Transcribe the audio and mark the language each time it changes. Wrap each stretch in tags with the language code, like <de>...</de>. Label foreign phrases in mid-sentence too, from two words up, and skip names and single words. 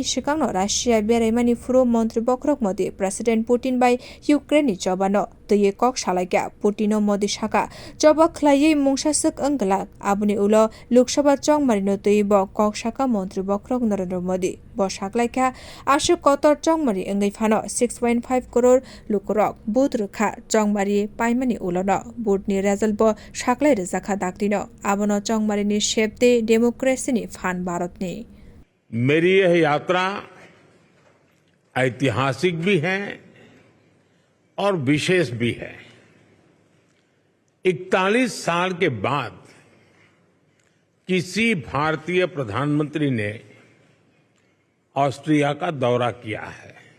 <trp>सिगांनो रासिया बेरायमानि फुरो मन्त्री बख्रक मोदी प्रेसिडेन्ट पुतिन बाय युक्रेननि जबानो तये कक सालायका पुतिनो मोदी साका जबा खलायै मुंसासक अंगला आबनि उलो लोकसभा चंगमारिनो तयब कक साका मन्त्री बख्रक नरेन्द्र मोदी बसाकलायका आशु कतर चंगमारि अंगै फानो 6.5 करोड़ लुकरक बुथ रखा चंगमारि पाइमानि उलोनो बुथनि रेजल्ट ब साकलाय रजाखा दाक्तिनो आबनो चंगमारिनि शेपते डेमोक्रेसीनि फान भारतनि।</trp> <hi>मेरी यह यात्रा ऐतिहासिक भी है और विशेष भी है। 41 साल के बाद किसी भारतीय प्रधानमंत्री ने ऑस्ट्रिया का दौरा किया है।</hi>